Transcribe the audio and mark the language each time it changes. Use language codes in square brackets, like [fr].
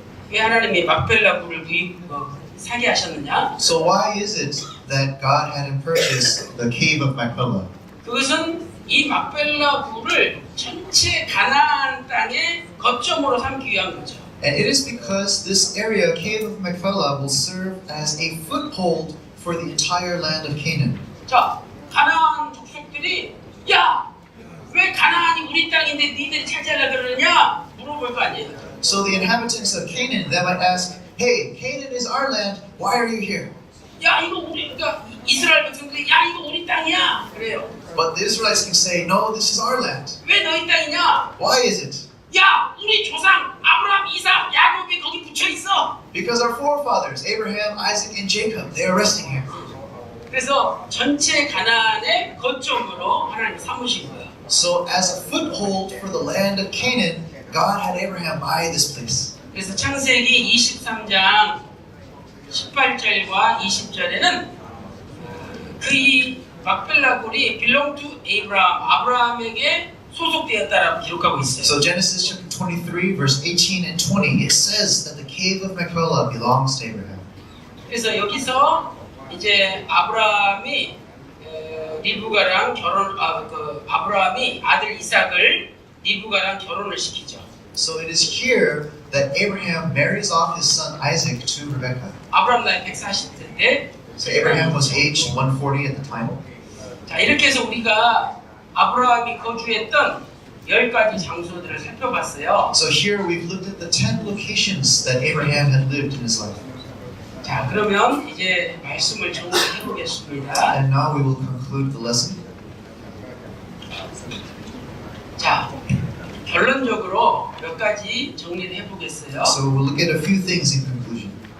[ko] 왜 하나님이 막벨라 굴을 사게 하셨느냐? [en] So why is it that God had him purchase the cave of Machpelah? [ko] 그것은 이 막벨라 굴을 전체 가나안 땅의 거점으로 삼기 위한 거죠. [en] And it is because this area, cave of Machpelah, will serve as a foothold for the entire land of Canaan. [ko] 자, 가나안 족속들이 야, 왜 가나안이 우리 땅인데 니들이 차지하려 그러느냐? 물어볼 거 아니에요. [en] So the inhabitants of Canaan, they might ask, "Hey, Canaan is our land. Why are you here?" [ko] 야, 이거 우리 그러니까 이스라엘 백성들이 야, 이거 우리 땅이야. 그래요. [en] But the Israelites can say, "No, this is our land." [ko] 왜 너희 땅이냐? [en] Why is it? [ko] 야, 우리 조상 아브라함, 이삭, 야곱이 거기 붙여 있어. [en] Because our forefathers, Abraham, Isaac, and Jacob, they are resting here. [ko] 그래서 전체 가나안의 거점으로 하나님 삼으신 거예요. [en] So as a foothold for the land of Canaan, God had Abraham buy this place. [ko] 그래서 창세기 23장 18절과 20절에는 그 막벨라 굴이 [en] belong to Abraham, [ko] 아브라함에게 소속되었다라고 기록하고 있어요. [en] So Genesis chapter 23, verse 18 and 20, it says that the cave of Machpelah belongs to Abraham. [ko] 그래서 여기서 이제 아브라함이 리브가랑 아브라함이 아들 이삭을 리브가랑 결혼을 시키죠. [en] So it is here that Abraham marries off his son Isaac to Rebekah. [ko] 아브라함 나이 140세인데 [en] So Abraham was aged 140 at the time. [ko] 자, 이렇게 해서 우리가 아브라함이 거주했던 10가지 장소들을 살펴봤어요. [en] So here we've looked at the 10 locations that Abraham had lived in his life. [ko] 자, 그러면 이제 말씀을 정리해 보겠습니다. [en] And now we will conclude the lesson. [ko] 자, 결론적으로 몇 가지 정리를 해 보겠어요. [en] So we'll look at a few things in conclusion.